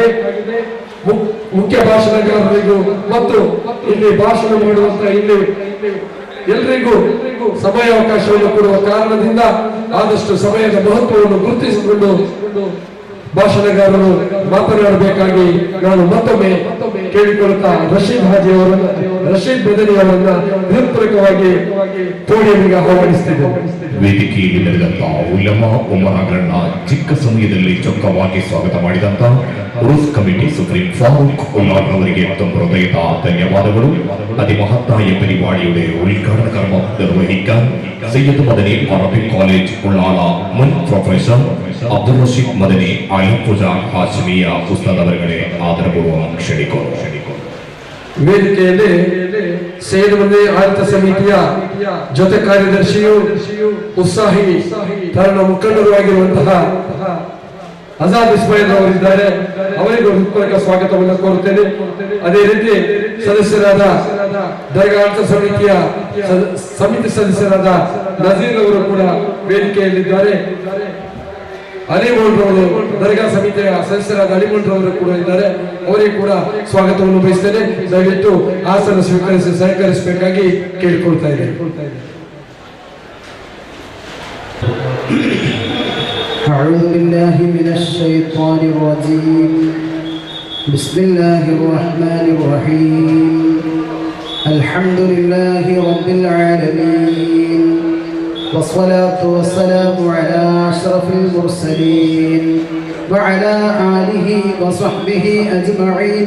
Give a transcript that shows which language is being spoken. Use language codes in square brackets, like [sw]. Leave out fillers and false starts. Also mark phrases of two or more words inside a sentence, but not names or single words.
[kn] ಮುಖ್ಯ ಭಾಷಣಗಾರರಿಗೂ ಮತ್ತು ಇಲ್ಲಿ ಭಾಷಣ ಮಾಡುವಂತಹ ಇಲ್ಲಿ ಎಲ್ಲರಿಗೂ ಸಮಯಾವಕಾಶವನ್ನು ಕೊಡುವ ಕಾರಣದಿಂದ ಆದಷ್ಟು ಸಮಯದ ಮಹತ್ವವನ್ನು ಗುರುತಿಸಿಕೊಂಡು ಭಾಷಣಗಾರರು ಮಾತನಾಡಬೇಕಾಗಿ ನಾನು ಮತ್ತೊಮ್ಮೆ ಕೇಳಿಕೊಳ್ಳುತ್ತಾ ರಶೀದ್ ಬದನಿ ಅವರನ್ನ ಹೃತ್ಪೂರ್ವಕವಾಗಿ ಪೋಡಿಯಂಗೆ ಆಹ್ವಾನಿಸುತ್ತಿದ್ದೇನೆ. ವೇದಿಕೆಯಲ್ಲಿ ನಡೆದಂತ ಉಲಮಾ ಉಮರಾಗಳನ್ನ ಚಿಕ್ಕ ಸಮಯದಲ್ಲಿ ಚೊಕ್ಕವಾಗಿ ಸ್ವಾಗತ ಮಾಡಿದಂತ ಉರುಸ್ ಕಮಿಟಿ ಸುಪ್ರೀಂ ಫಾರೂಕ್ ಉಲ್ಲಾರ್ ಅವರಿಗೆ ತುಂಬ ಹೃದಯದ ಧನ್ಯವಾದಗಳು. [ml] അതിമഹത്തായ പരിപാടിയുടെ ഉദ്ഘാടന കർമ്മം നിർവഹിക്കാൻ സയ്യിദ് മദനി അറബിക് കോളേജ് ഉള്ളാള മുൻ പ്രൊഫസർ അബ്ദുൾ റഷീദ് മദനി അലപ്പുഴ ഹാഷിമിയ ഉസ്താദ് അവരെ ആദരപൂർവ്വം ക്ഷണിക്കുന്നു. [kn] ವೇದಿಕೆಯಲ್ಲಿ ಸೈಯದ್ ಮದನಿ ಆಡಳಿತ ಸಮಿತಿಯ ಜೊತೆ ಕಾರ್ಯದರ್ಶಿಯು ಉತ್ಸಾಹಿ ತರುಣ ಮುಖಂಡರು ಆಗಿರುವಂತಹ ಆಜಾದ್ ಇಸ್ಮಾಯಿಲ್ ಅವರಿದ್ದಾರೆ. ಅವರಿಗೂ ಹೃತ್ಪೂರ್ವಕ ಸ್ವಾಗತವನ್ನು ಕೋರುತ್ತೇನೆ. ಅದೇ ರೀತಿ ಸದಸ್ಯರಾದ ದರ್ಗಾ ಆಡಳಿತ ಸಮಿತಿಯ ಸಮಿತಿ ಸದಸ್ಯರಾದ ನಜೀರ್ ಅವರು ಕೂಡ ವೇದಿಕೆಯಲ್ಲಿದ್ದಾರೆ. ಅಲಿಮೋನ್ರವರು ದರ್ಗಾ ಸಮಿತಿಯ ಸದಸ್ಯರಾದ ಅಲಿಮೋನ್ರವರು ಕೂಡ ಇದ್ದಾರೆ. ಅವರಿಗೆ ಕೂಡ ಸ್ವಾಗತವನ್ನು ಬಯಸ್ತೇನೆ. ದಯವಿಟ್ಟು ಆಸನ ಸ್ವೀಕರಿಸಿ ಸಹಕರಿಸಬೇಕಾಗಿ ಕೇಳಿಕೊಳ್ತಾ ಇದ್ದೇನೆ. [ar] أعوذ بالله من الشيطان الرجيم. بسم الله الرحمن الرحيم. الحمد لله رب العالمين والصلاة والسلام على أشرف المرسلين وعلى آله وصحبه أجمعين.